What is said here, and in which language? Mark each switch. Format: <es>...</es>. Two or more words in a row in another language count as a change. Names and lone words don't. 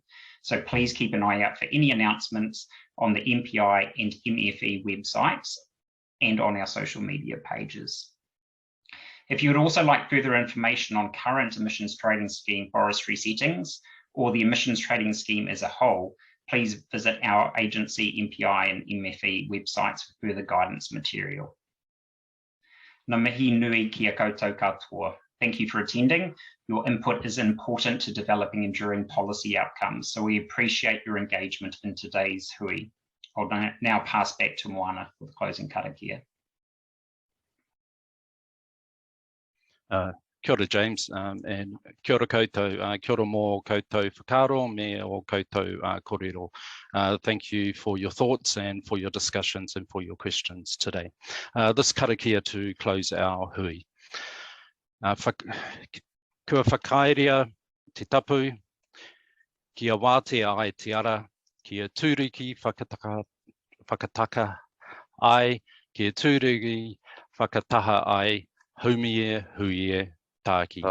<en>So please keep an eye out for any announcements on the MPI and MFE websites and on our social media pages. If you would also like further information on current emissions trading scheme forestry settings or the emissions trading scheme as a whole, please visit our agency MPI and MFE websites for further guidance material.</en> <mi>Ngā mihi nui kia koutou katoa.</mi> <en>Thank you for attending. Your input is important to developing enduring policy outcomes, so we appreciate your engagement in today's hui. I'll now pass back to Moana for the closing karakia.</en> <mi>Kia ora James, and kia ora koutou, kia ora mō koutou whakaro me o koutou kōrero.</mi> <en>Thank you for your thoughts and for your discussions and for your questions today. This karakia to close our hui.</en> <mi>Kua whakairea te tapu, kia wātea ai te ara, kia tūriki whakataka ai, kia tūriki whakataha ai, humie huie tāki.</mi>